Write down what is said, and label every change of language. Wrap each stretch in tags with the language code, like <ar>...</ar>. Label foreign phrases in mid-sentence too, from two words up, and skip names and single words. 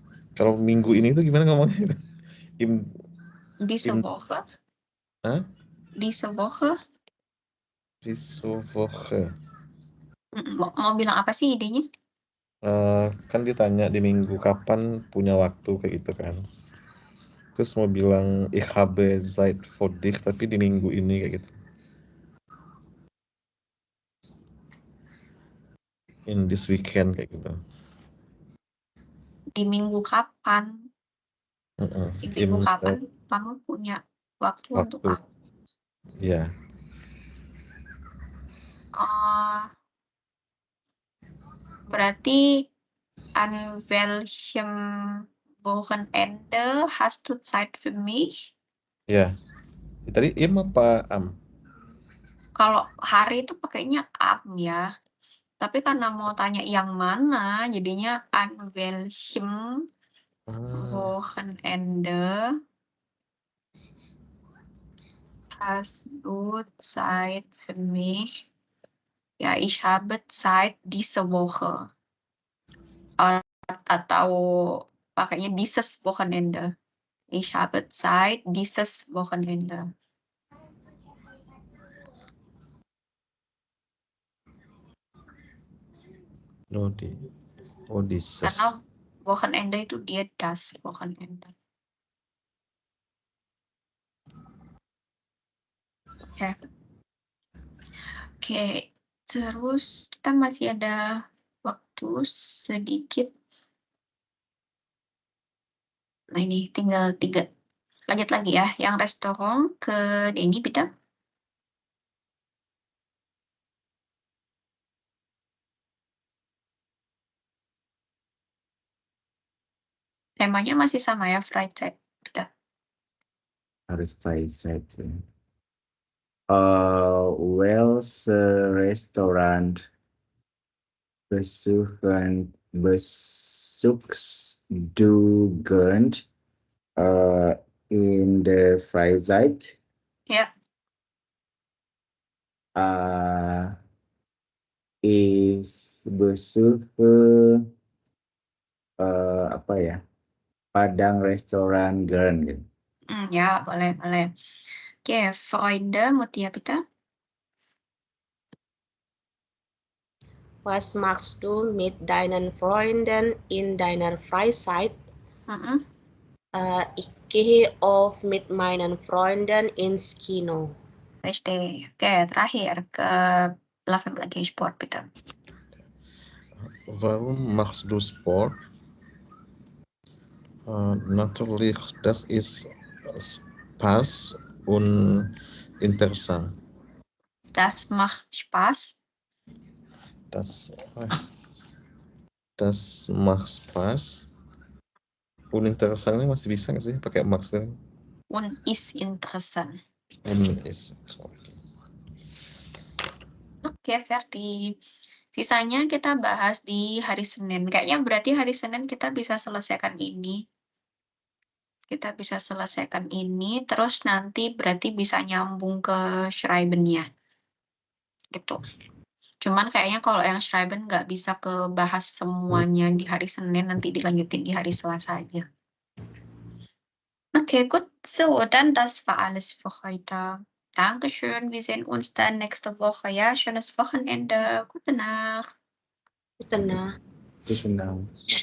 <id>Kalau minggu ini tuh gimana ngomongnya?</id> <de>Diese Woche. Hah? Diese Woche. Diese Woche.</de> <id>Mau bilang apa sih idenya? Kan ditanya di minggu kapan punya waktu kayak gitu kan. Terus mau bilang</id> <de>ich habe Zeit für dich</de> <id>tapi di minggu ini kayak gitu.</id> <en>In this weekend</en> <id>kayak gitu. Di minggu kapan? Di minggu kapan kamu punya waktu untuk aku? Ya. Berarti</id> <de>an welchem Wochenende hast du Zeit für mich?</de> <id>Ya. Tadi im apa am? Kalau hari itu pakainya am ya. Tapi karena mau tanya yang mana, jadinya</id> <de>an welchem Wochenende hast du Zeit für mich? Ya, ich habe Zeit diese Woche.</de> <id>Atau pakainya</id> <de>dieses Wochenende. Ich habe Zeit dieses Wochenende. Dieses.</de> <id>Karena Wochenende itu dia</id> <de>das Wochenende.</de> <id>Oke. Terus kita masih ada waktu sedikit. Nah ini tinggal 3. Lanjut lagi ya. Yang restoran ke Denny, bitte. Temanya masih sama ya, Freizeit. Bitte. Harus Freizeit.</id> <de>Welches Restaurant besuchst du gern in der Freizeit?</de> <id>Ya.</id> <de>Ich besuche</de> <id>apa ya? Padang Restoran gern gitu. Ya, boleh. Oke,</id> <de>Freunde, Mutia, bitte. Was machst du mit deinen Freunden in deiner Freizeit? Ich gehe oft mit meinen Freunden ins Kino. Richtig.</de> <id>Oke, terakhir ke 18 lagi Sport, bitte.</id> <de>Warum machst du Sport? Natürlich, das ist Spaß und interessant. Das macht Spaß. Das macht Spaß.</de> <id>Und interessantnya masih bisa nggak sih pakai max dan?</id> <de>Und ist interessant. Und ist. Oke, fertig.</de> <id>Sisanya kita bahas di hari Senin. Kayaknya berarti hari Senin kita bisa selesaikan ini. Terus nanti berarti bisa nyambung ke Schreiben-nya. Gitu. Cuman kayaknya kalau yang Schreiben nggak bisa kebahas semuanya di hari Senin, nanti dilanjutin di hari Selasa aja.</id> <de>Okay, gut. So, dann das war alles für heute. Dankeschön. Wir sehen uns dann nächste Woche. Ja, schönes Wochenende. Gute Nacht. Gute Nacht. Gute Nacht.</de>